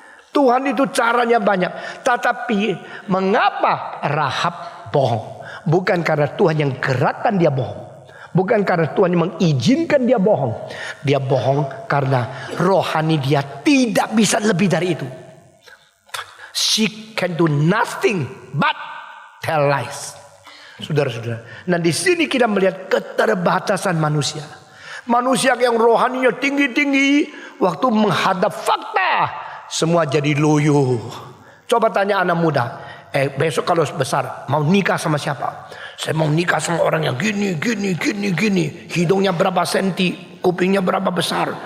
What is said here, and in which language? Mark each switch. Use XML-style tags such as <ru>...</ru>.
<id>Tuhan itu caranya banyak. Tetapi mengapa Rahab bohong? Bukan karena Tuhan yang gerakkan dia bohong. Bukan karena Tuhan yang mengizinkan dia bohong. Dia bohong karena rohani dia tidak bisa lebih dari itu.</id> <en>She can do nothing but tell lies.</en> <id>Saudara-saudara. Nah di sini kita melihat keterbatasan manusia. Manusia yang rohaninya tinggi-tinggi. Waktu menghadap fakta. Semua jadi loyo. Coba tanya anak muda. Besok kalau besar mau nikah sama siapa? Saya mau nikah sama orang yang gini. Hidungnya berapa senti, kupingnya berapa besar.</id>